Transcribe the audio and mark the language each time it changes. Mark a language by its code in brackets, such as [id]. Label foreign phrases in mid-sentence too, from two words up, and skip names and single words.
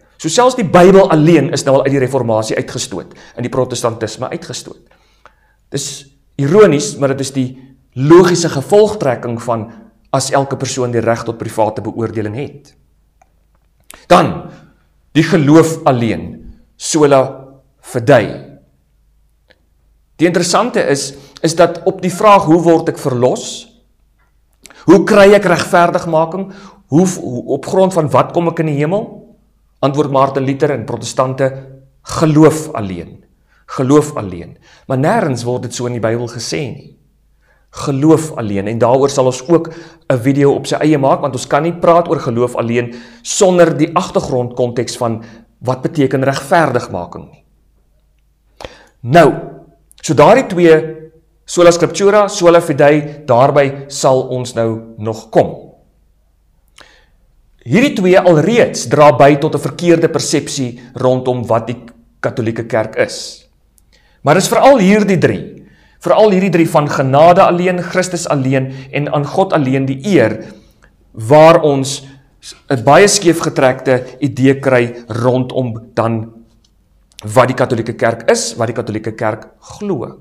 [af] So selfs die Bybel alleen is nou al uit die reformatie uitgestoot, in die protestantisme uitgestoot. Dis ironies, maar dit is die logiese gevolgtrekking van as elke persoon die reg tot private beoordeling het. Dan, die geloof alleen, [la] sola fide. [af] Die interessante is dat op die vraag, hoe word ek verlos? Hoe kry ek regverdigmaking? Op grond van wat kom ek in die hemel? Antwoord Martin Luther en protestante, geloof alleen. Geloof alleen. Maar nêrens word dit so in die Bybel gesê nie. Geloof alleen, en daaroor sal ons ook 'n video op sy eie maak, want ons kan nie praat oor geloof alleen sonder die agtergrondkonteks van wat beteken regverdigmaking nie. Nou, so daardie twee, [la] sola scriptura, sola fide, [af] daarby sal ons nou nog kom. Hierdie twee alreeds dra by tot 'n verkeerde persepsie rondom wat die Katolieke Kerk is. Maar dis veral hierdie drie van genade alleen, Christus alleen en aan God alleen die eer, waar ons 'n baie skeefgetrekte idee kry rondom dan wat die Katolieke Kerk is, wat die Katolieke Kerk glo.